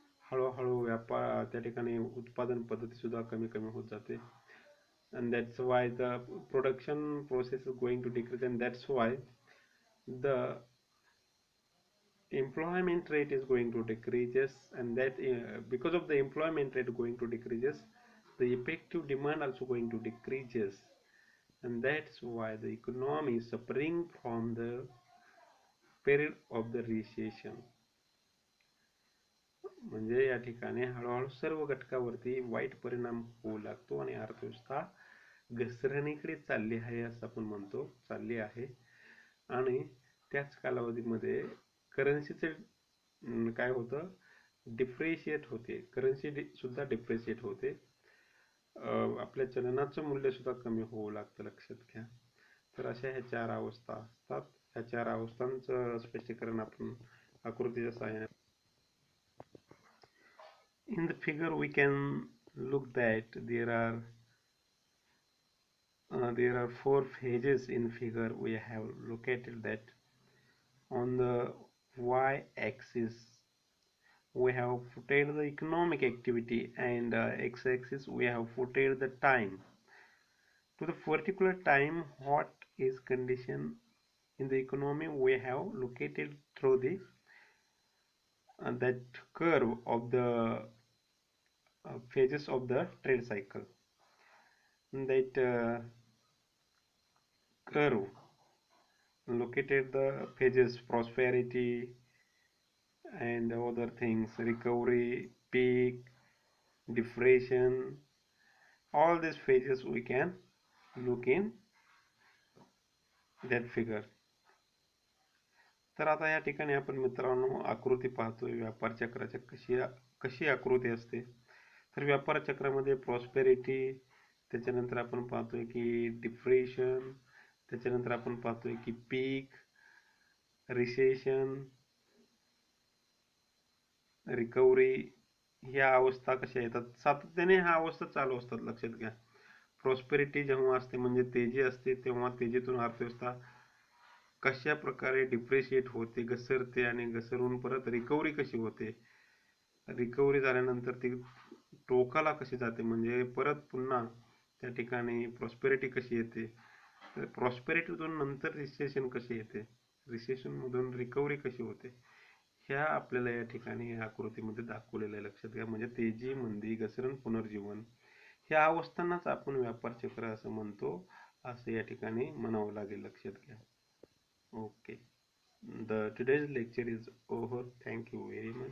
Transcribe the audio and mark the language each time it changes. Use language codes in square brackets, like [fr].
[mr] हळूहळू व्यापार त्या ठिकाणी उत्पादन पद्धती सुद्धा कमी कमी होत जाते. [en] And that's why the production process is going to decrease, and that's why the employment rate is going to decreases, and that because of the employment rate going to decreases, the effective demand also going to decreases, and that's why the economy is suffering from the period of the recession. [mr] म्हणजे या ठिकाणी हळूहळू सर्व घटकावरती वाईट परिणाम होऊ लागतो आणि अर्थव्यवस्था घसरणीकडे चालली आहे असं आपण म्हणतो, चालली आहे. आणि त्याच कालावधीमध्ये करन्सीचे काय होतं, डिप्रिशिएट होते, करन्सी सुद्धा डिप्रिशिएट होते. आपल्या चलनाचं मूल्य सुद्धा कमी होऊ लागतं, लक्षात घ्या. तर अशा ह्या 4 अवस्था असतात. ह्या 4 अवस्थांचं स्पष्टीकरण आपण आकृतीच्या सहाय्याने. [en] In the figure we can look that there are 4 phases in figure. We have located that on the y-axis we have putted the economic activity, and x-axis we have putted the time. To the particular time, what is condition in the economy we have located through the that curve of the phases of the trade cycle. That curve located the phases prosperity and other things, recovery, peak, depression, all these phases we can look in that figure. [mr] तर आता या ठिकाणी आपण मित्रांनो आकृती पाहतोय व्यापार चक्राच्या कशी आकृती असते. तर व्यापार चक्रामध्ये प्रॉस्पेरिटी, त्याच्यानंतर आपण पाहतोय की डिप्रेशन, त्याच्यानंतर आपण पाहतोय की पीक, रिसेशन, रिकव्हरी, ह्या अवस्था कशा येतात, सातत्याने ह्या अवस्था चालू असतात, लक्षात घ्या. प्रॉस्पेरिटी जेव्हा असते म्हणजे तेजी असते, तेव्हा तेजीतून अर्थव्यवस्था कशा प्रकारे डिप्रिशिएट होते, घसरते, आणि घसरून परत रिकव्हरी कशी होते, रिकव्हरी झाल्यानंतर ती टोकाला कशी जाते, म्हणजे परत पुन्हा त्या ठिकाणी प्रॉस्पेरिटी कशी येते, प्रॉस्पेरिटीतून नंतर रिसेशन कशी येते, रिसेशन मधून रिकव्हरी कशी होते, ह्या आपल्याला या ठिकाणी आकृतीमध्ये दाखवलेलं आहे, लक्षात घ्या. म्हणजे तेजी, मंदी, घसरण, पुनर्जीवन, ह्या अवस्थांनाच आपण व्यापार चक्र असं म्हणतो, असं या ठिकाणी म्हणावं लागेल, लक्षात घ्या. [en] Okay, today's lecture is over. Thank you very much.